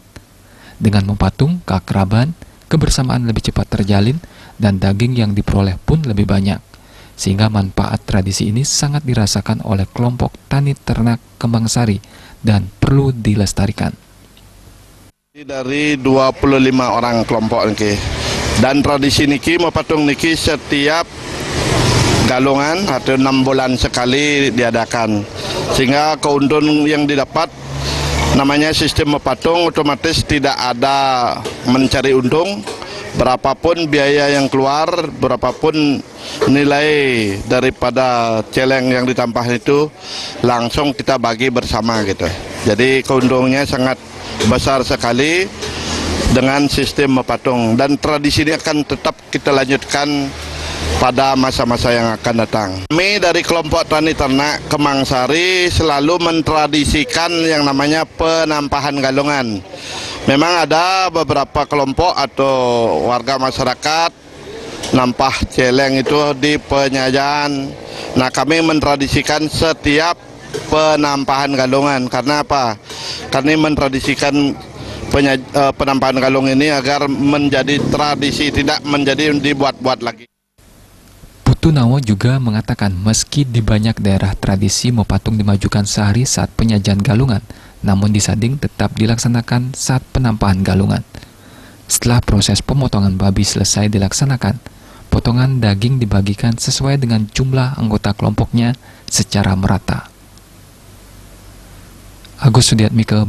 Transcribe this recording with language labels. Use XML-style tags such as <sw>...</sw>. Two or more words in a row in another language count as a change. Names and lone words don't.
<id>Dengan mepatung, keakraban, kebersamaan lebih cepat terjalin dan daging yang diperoleh pun lebih banyak. Sehingga manfaat tradisi ini sangat dirasakan oleh kelompok tani ternak Kembang Sari dan perlu dilestarikan. Dari 25 orang kelompok niki. Dan tradisi niki mepatung niki setiap galungan atau 6 bulan sekali diadakan. Sehingga keuntungan yang didapat namanya sistem mepatung otomatis tidak ada mencari untung. Berapapun biaya yang keluar, berapapun nilai daripada celeng yang ditampah itu langsung kita bagi bersama gitu. Jadi keuntungannya sangat besar sekali dengan sistem mepatung, dan tradisi ini akan tetap kita lanjutkan pada masa-masa yang akan datang. Kami dari kelompok tani ternak Kembang Sari selalu mentradisikan yang namanya penampahan galungan. Memang ada beberapa kelompok atau warga masyarakat nampah celeng itu di penyajian. Nah, kami mentradisikan setiap penampahan galungan. Karena apa? Kami mentradisikan penampahan galung ini agar menjadi tradisi, tidak menjadi dibuat-buat lagi. Putunawo juga mengatakan meski di banyak daerah tradisi mepatung dimajukan sehari saat penyajian galungan, namun di Sading tetap dilaksanakan saat penampahan galungan. Setelah proses pemotongan babi selesai dilaksanakan, potongan daging dibagikan sesuai dengan jumlah anggota kelompoknya secara merata. Agus Sudiatmike.</id>